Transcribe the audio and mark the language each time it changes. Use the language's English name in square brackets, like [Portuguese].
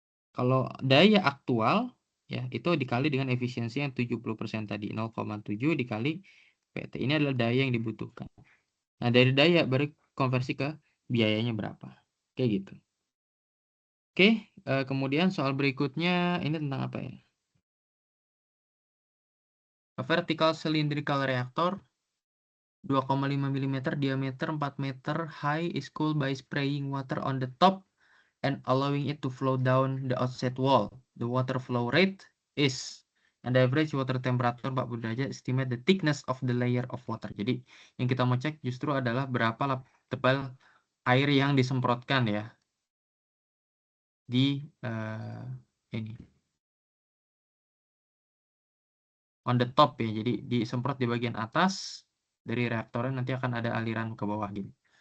[Indonesian] Kalau daya aktual ya itu dikali dengan efisiensi yang 70% tadi, 0,7 dikali PT. Ini adalah daya yang dibutuhkan. Nah, dari daya baru konversi ke biayanya berapa. Kayak gitu. Oke, kemudian soal berikutnya ini tentang apa ya? [English] A vertical cylindrical reactor 2,5 mm diameter 4 meter high is cooled by spraying water on the top and allowing it to flow down the outside wall. The water flow rate is and the average water temperature 40 [Indonesian] derajat. [English] Estimate the thickness of the layer of water. [Indonesian] Jadi yang kita mau cek justru adalah berapa tebal air yang disemprotkan ya di ini [English] on the top [Indonesian] ya. Jadi disemprot di bagian atas dari reaktornya, nanti akan ada aliran ke bawah gini.